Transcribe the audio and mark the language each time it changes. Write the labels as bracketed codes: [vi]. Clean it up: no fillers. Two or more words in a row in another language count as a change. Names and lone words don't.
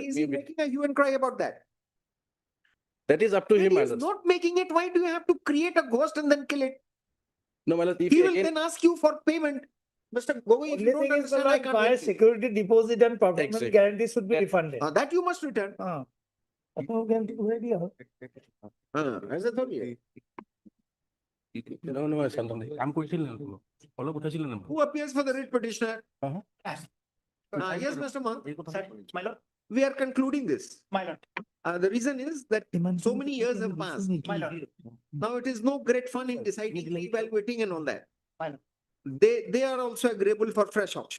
[en] he making a hue and cry about that? That is up to When him, he my is lords. not making it, why do you have to create a ghost and then kill it? No, my lords, if He will again- then ask you for payment. Mr. Gogoi, if you Only don't thing is, understand, I like, can't my help you. security deposit and performance Exactly. guarantee should be refunded. That you must return. [hi] ऐसा थोड़ी है. [en] No, [as] কাম কৰিছিল নে তুমি? অলপ উঠাইছিল নে? [en] Who appears for the writ petitioner? Yes, Mr. Mahant. My lord, We are concluding this. my lord, The reason is that so many years have passed. my lord, Now it is no great fun in deciding, evaluating and all that. my lord, They are also agreeable for fresh auction.